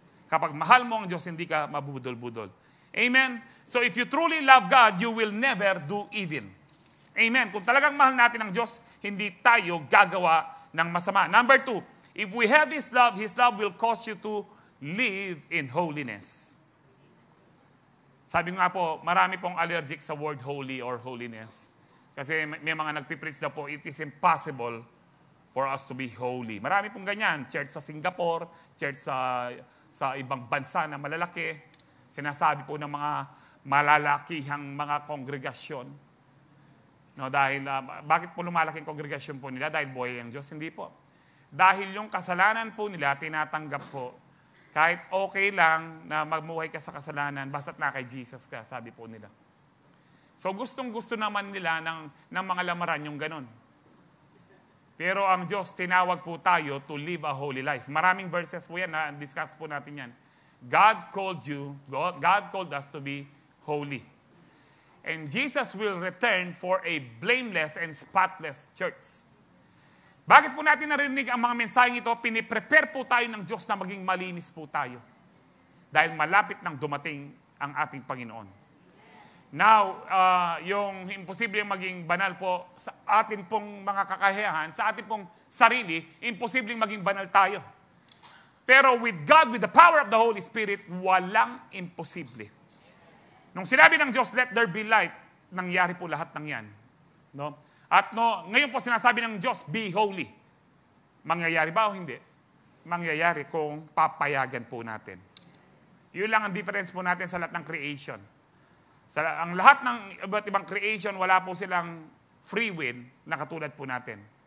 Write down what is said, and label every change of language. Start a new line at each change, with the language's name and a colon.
Filipino: Kapag mahal mo ang Diyos, hindi ka mabubudol-budol. Amen?
English: So if you truly love God, you will never do evil. Amen?
Filipino: Kung talagang mahal natin ang Diyos, hindi tayo gagawa ng masama.
English: Number 2, if we have His love will cause you to live in holiness.
Filipino: Sabi nga po, marami pong allergic sa word holy or holiness. Kasi may mga nagpipreach na po,
English: it is impossible for us to be holy.
Filipino: Marami pong ganyan. Church sa Singapore, church sa ibang bansa na malalaki. Sinasabi po ng mga malalakihang mga kongregasyon. No, dahil, bakit po lumalaking kongregasyon po nila? Dahil buhay ang Diyos? Hindi po. Dahil yung kasalanan po nila, tinatanggap po, kahit okay lang na magmuhay ka sa kasalanan, basta't na kay Jesus ka, sabi po nila. So gustong-gusto naman nila ng mga lamaran yung ganun. Pero ang Diyos, tinawag po tayo
English: to live a holy life.
Filipino: Maraming verses po yan, na-discuss po natin yan.
English: God called us to be holy. And Jesus will return for a blameless and spotless church.
Filipino: Bakit po natin narinig ang mga mensaheng ito? Piniprepare po tayo ng Diyos na maging malinis po tayo. Dahil malapit nang dumating ang ating Panginoon. Now, yung imposible maging banal po sa atin pong mga kakayahan, sa atin pong sarili, imposible maging banal tayo.
English: Pero with God, with the power of the Holy Spirit,
Filipino: walang imposible. Nung sinabi ng Diyos,
English: let there be light,
Filipino: nangyari po lahat ng yan. No? At ngayon po sinasabi ng Diyos,
English: be holy.
Filipino: Mangyayari ba o hindi? Mangyayari kung papayagan po natin. Yun lang ang difference po natin sa lahat ng creation. Ang lahat ng iba't ibang creation, wala po silang free will na katulad po natin.